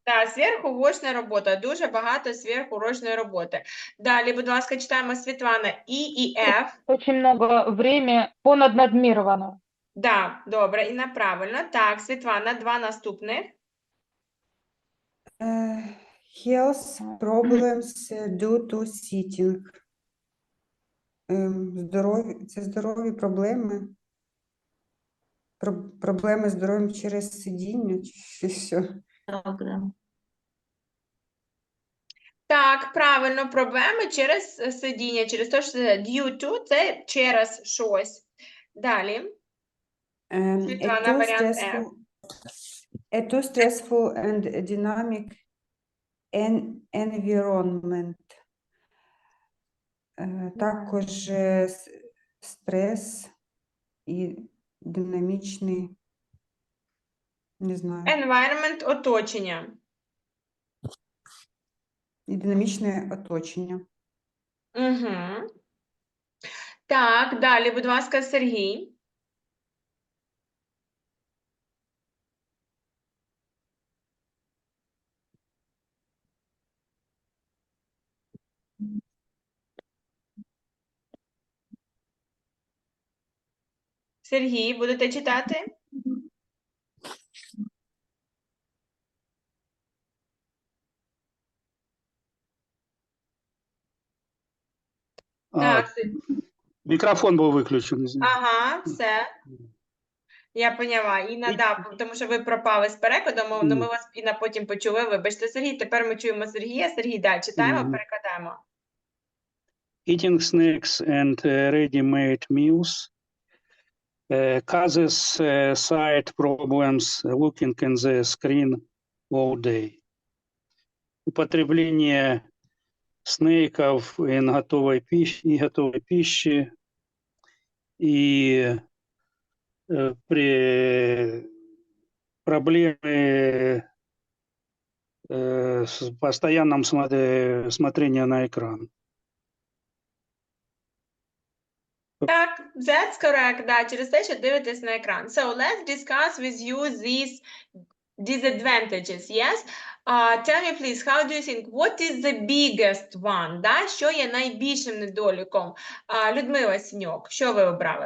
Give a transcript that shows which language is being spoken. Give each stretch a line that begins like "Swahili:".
Ukrainian: Так, сверхурочна робота, дуже багато сверхурочної роботи. Далі, будь ласка, читаємо Світлана і F.
Russian: Очень много время понаднадмировано.
Ukrainian: Да, добре, і правильно. Так, Світлана, два наступних.
English: Health problems due to sitting.
Ukrainian: Це здорові проблеми. Проблеми з здоров'ям через сидіння чи що? Так, правильно, проблеми через сидіння, через те, що due to – це через щось. Далі. Світлана, варіант F. A too stressful and dynamic environment. Також стрес і динамічний, не знаю. Environment – оточення. І динамічне оточення. Угу. Так, далі, будь ласка, Сергій. Сергій, будете читати? Так. Мікрофон був виключений. Ага, все. Я поняла. Інна, да, тому що ви пропали з перекладом, але ми вас, Інна, потім почули. Вибачте, Сергій, тепер ми чуємо Сергія. Сергій, да, читаємо, перекладаємо.
English: Eating snacks and ready-made meals causes sight problems looking in the screen all day.
Russian: Употребление снеков и готовой пищи и при проблемы с постоянным смотрением на экран.
Ukrainian: Так,
English: that's correct,
Ukrainian: да, через те, що дивитесь на екран.
English: So, let's discuss with you these disadvantages, yes? Tell me, please, how do you think, what is the biggest one, да?
Ukrainian: Що є найбільшим недоліком? Людмила Сіньок, що ви обрали?